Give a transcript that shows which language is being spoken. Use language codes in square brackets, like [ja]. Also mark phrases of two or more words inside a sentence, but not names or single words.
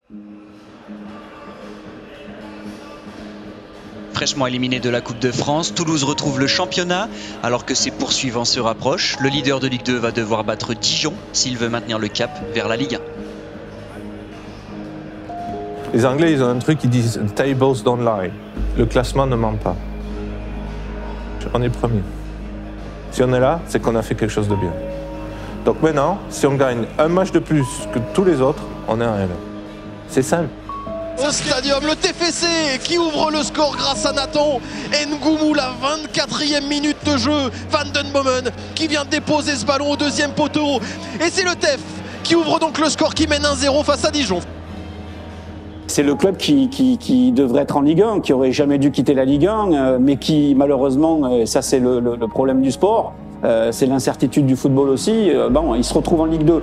[fr] Fraîchement éliminé de la Coupe de France, Toulouse retrouve le championnat alors que ses poursuivants se rapprochent. Le leader de Ligue 2 va devoir battre Dijon s'il veut maintenir le cap vers la Ligue 1. Les Anglais, ils ont un truc qui disent « [en] tables don't lie ». [fr] Le classement ne ment pas. On est premier. Si on est là, c'est qu'on a fait quelque chose de bien. Donc maintenant, si on gagne un match de plus que tous les autres, on est en L1. C'est simple. Au stadium, le TFC qui ouvre le score grâce à Nathan Ngoumou, la 24e minute de jeu. Van den Bomen qui vient déposer ce ballon au deuxième poteau. Et c'est le TEF qui ouvre donc le score, qui mène 1-0 face à Dijon. C'est le club qui devrait être en Ligue 1, qui aurait jamais dû quitter la Ligue 1, mais qui malheureusement, ça c'est le problème du sport, c'est l'incertitude du football aussi, il se retrouve en Ligue 2.